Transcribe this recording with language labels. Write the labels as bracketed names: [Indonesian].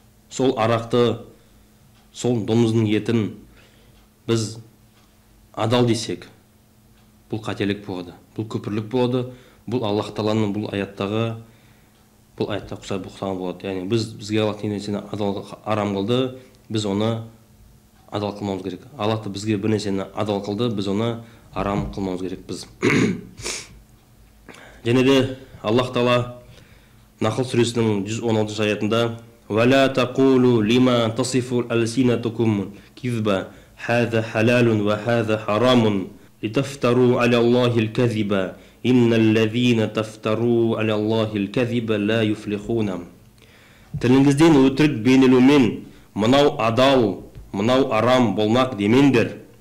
[Kazakh] Сол арақты, сол домыздың етін біз адал десек, бұл қателік болады, бұл күпірлік болады, бұл Аллах Тағаланың бұл аяттағы құсаған болады. Яғни бізге Аллах нәрсені адал арам қылды, біз оны адал қылмауымыз керек. Аллах та бізге бір нәрсені адал қылды, біз оны арам қылмауымыз керек. Біз және де Аллах Тағала Нахл сүресінің 116 аятында [Arabic] وَلَا تَقُولُوا لِمَا تَصِفُ أَلْسِنَتُكُمْ كِذْبًا هَذَا حَلَالٌ وَهَذَا حَرَامٌ لِتَفْتَرُوا عَلَى اللَّهِ الْكَذِبَ إِنَّ الَّذِينَ تَفْتَرُوا عَلَى اللَّهِ الْكَذِبَ لَا يُفْلِحُونَ. [Kazakh] Тіліңізден өтірік бейнелеумен мынау адал, мынау арам болмақ демеңдер.